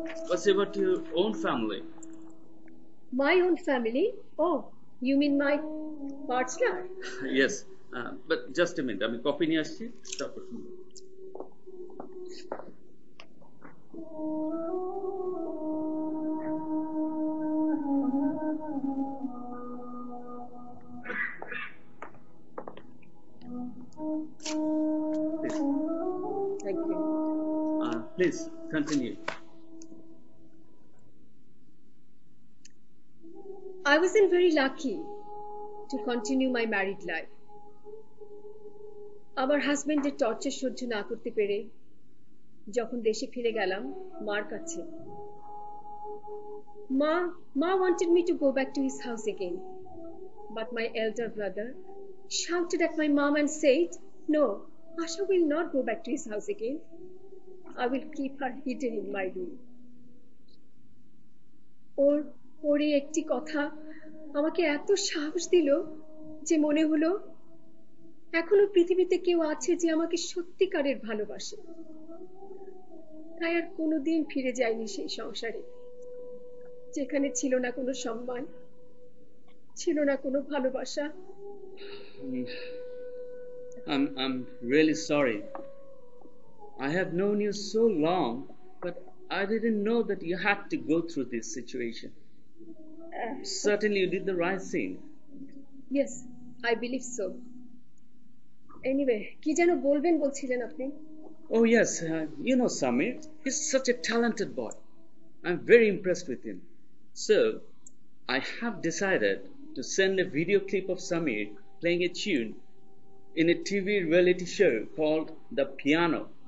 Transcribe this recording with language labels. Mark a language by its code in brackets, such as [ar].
[en] What's about your own family? My own family? Oh, you mean my partner? Yes, but just a minute. [bn] আমি coffee নিয়ে আসছি, তারপর শুনবো। [en] Thank you. Please continue. I wasn't very lucky to continue my married life. [bn] আমার হাজবেন্ডের torture সহ্য না করতে পেরে যখন দেশে ফিরে গেলাম মার কাছে, মা [en] wanted me to go back to his house again, but my elder brother shouted at my mom and said, "No, Asha will not go back to his house again. I will keep her hidden in my room." [bn] ওর এই একটি কথা আমাকে এত সাহস দিল যে মনে হলো এখনো পৃথিবীতে কেউ আছে যে আমাকে সত্যিকারের ভালোবাসে। তাই আর কোনোদিন ফিরে যাইনি সেই সংসারে যেখানে ছিল না কোনো সম্মান, ছিল না কোনো ভালোবাসা। [en] I'm really sorry. I have known you so long, but I didn't know that you had to go through this situation. Certainly you did the right thing. Yes, I believe so. Anyway, [bn] কি যেন বলবেন বলছিলেন আপনি? [en] Oh yes, you know Samir, he's such a talented boy. I'm very impressed with him. So, I have decided to send a video clip of Samir playing a tune in a TV reality show called The Piano.